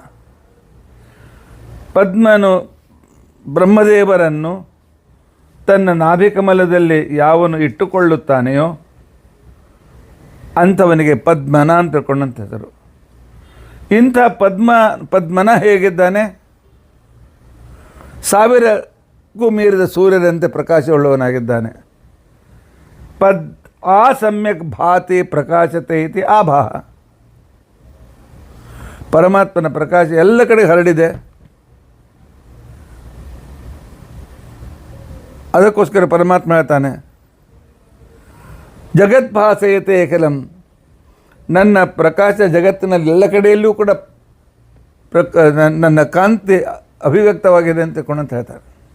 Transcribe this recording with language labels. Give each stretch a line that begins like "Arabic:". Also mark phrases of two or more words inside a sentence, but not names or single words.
Kannada: ಪದ್ಮನು ಬ್ರಹ್ಮದೇವರನ್ನು ತನ್ನ ನಾಭಿಕಮಲದಲ್ಲಿ ಯಾವನು ಇಟ್ಟುಕೊಳ್ಳುತ್ತಾನೆಯೋ ಅಂಥವನಿಗೆ ಪದ್ಮನ ಅಂತ ತಿಳ್ಕೊಂಡಂತ ಹೆಸರು. ಇಂಥ ಪದ್ಮನ ಹೇಗಿದ್ದಾನೆ? 1000ಕ್ಕೂ ಮೀರಿದ ಸೂರ್ಯರಂತೆ ಪ್ರಕಾಶವುಳ್ಳವನಾಗಿದ್ದಾನೆ.
Sanskrit: ಆ ಸಮ್ಯಕ್ ಭಾತಿ ಪ್ರಕಾಶತೆ ಇತಿ ಆಭಾಹ.
Kannada: ಪರಮಾತ್ಮನ ಪ್ರಕಾಶ ಎಲ್ಲ ಕಡೆ ಹರಡಿದೆ. ಅದಕ್ಕೋಸ್ಕರ ಪರಮಾತ್ಮ ಹೇಳ್ತಾನೆ,
Sanskrit: ಜಗದ್ಭಾಸಯತೆ ಏಕಲಂ.
Kannada: ನನ್ನ ಪ್ರಕಾಶ ಜಗತ್ತಿನಲ್ಲಿ ಎಲ್ಲ ಕಡೆಯಲ್ಲೂ ಕೂಡ ನನ್ನ ಕಾಂತಿ ಅಭಿವ್ಯಕ್ತವಾಗಿದೆ ಅಂತ ಹೇಳ್ತಾರೆ.